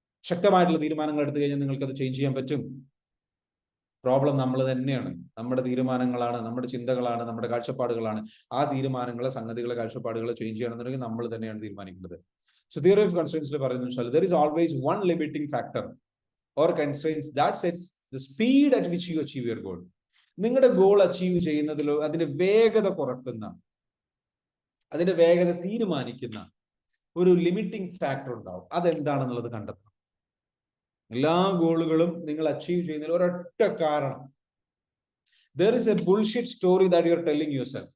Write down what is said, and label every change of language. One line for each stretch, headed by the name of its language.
Malayalam: ശക്തമായിട്ടുള്ള തീരുമാനങ്ങൾ എടുത്തു കഴിഞ്ഞാൽ നിങ്ങൾക്ക് അത് ചേഞ്ച് ചെയ്യാൻ പറ്റും. പ്രോബ്ലം നമ്മൾ തന്നെയാണ്. നമ്മുടെ തീരുമാനങ്ങളാണ്, നമ്മുടെ ചിന്തകളാണ്, നമ്മുടെ കാഴ്ചപ്പാടുകളാണ്. ആ തീരുമാനങ്ങളെ, സംഗതികളെ, കാഴ്ചപ്പാടുകളെ ചേഞ്ച് ചെയ്യണമെന്നുണ്ടെങ്കിൽ നമ്മൾ തന്നെയാണ് തീരുമാനിക്കുന്നത്.
English: so theory of കൺസ്ട്രെയിൻസിൽ
Malayalam: പറയുന്നത് വെച്ചാൽ
English: there is always one limiting factor or constraints that sets the speed at which you achieve your goal.
Malayalam: നിങ്ങളുടെ ഗോൾ അച്ചീവ് ചെയ്യുന്നതിലോ അതിന്റെ വേഗത കുറക്കുന്ന, അതിന്റെ വേഗത തീരുമാനിക്കുന്ന ഒരു ലിമിറ്റിംഗ് ഫാക്ടർ ഉണ്ടാവും. അതെന്താണെന്നുള്ളത് കണ്ടെത്തണം. എല്ലാ ഗോളുകളും നിങ്ങൾ അച്ചീവ് ചെയ്യുന്നതിൽ ഒരൊറ്റ കാരണം,
English: there is a bullshit story that you are telling yourself.